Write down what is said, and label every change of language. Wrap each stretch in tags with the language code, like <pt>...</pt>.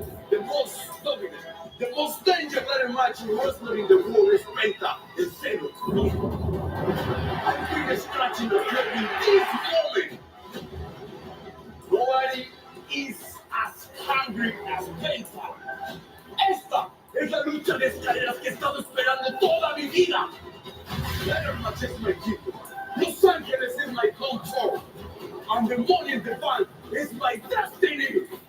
<en>The most dominant, the most dangerous ladder match in wrestling in the world is Penta and Zeno. I've been scratching the floor in this moment. Nobody is as hungry as Penta.</en> <es>Esta es la lucha de escaleras que he estado esperando toda mi vida.</es> <en>Ladder match is my kingdom. Los Angeles is my control. And the Money in the Bank is my destiny.</en>